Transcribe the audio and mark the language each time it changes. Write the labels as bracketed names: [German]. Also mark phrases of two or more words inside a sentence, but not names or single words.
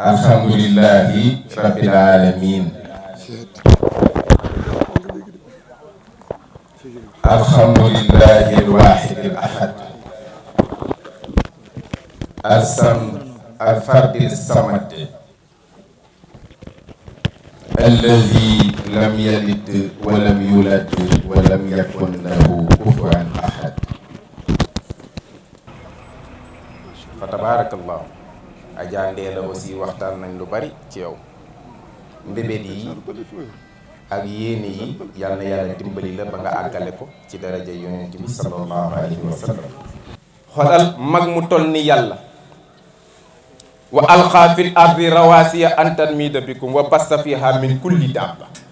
[Arabic] الحمد لله رب العالمين الحمد لله الواحد الأحد الفرد الصمد الذي لم يلد ولم يولد ولم يكن له كفوا أحد فتبارك الله [Wolof] Adja Ndella aussi waxtaan nañ lu bari ci yow mbébét yi ak yéene yi yal na yàlla dimbali la ba nga àggale ko ci daraja yonent bi [Arabic] صلى الله عليه وسلم [Wolof] xoolal mag mu toll ni yàlla [Arabic] وألقى في الأرض رواسي أن تميد بكم وبث فيها من كل دابة